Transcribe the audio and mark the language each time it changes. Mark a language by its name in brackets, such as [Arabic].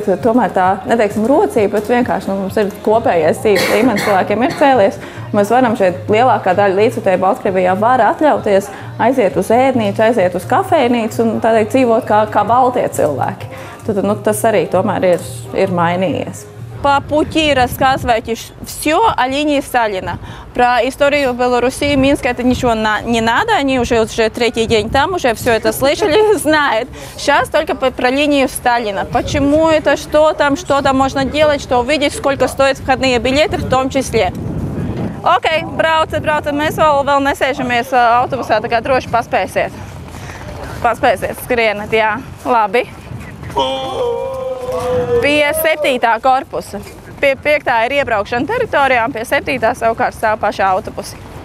[Latvian] tagad tomēr tā, neteiksim, rocība, bet vienkārši mums ir kopējais dzīves līmenis, cilvēkiem ir cēlies. Mēs varam šeit lielākā daļa līdzjutēju Baltkrievijā var atļauties aiziet uz ēdnīcu, aiziet uz kafejnīcu un tādēļ dzīvot kā baltie cilvēki. Tad, tas arī tomēr ir mainījies. [Russian] По пути рассказывайте все о линии Сталина. Про историю Белоруссии, Минска это ничего не надо. Они уже третий день там, уже все это слышали, знают. Сейчас только про линию Сталина. Почему это, что там можно делать, что увидеть, сколько стоят входные билеты в том числе. [Latvian] Okei, braucat. Mēs vēl nesēžamies autobusā, tā kā droši paspēsiet. Paspēsiet, skrienat, jā. Labi. Pie 7. korpusa. Pie 5. ir iebraukšana teritorijām, pie 7. savukārt stāv paši autobusi.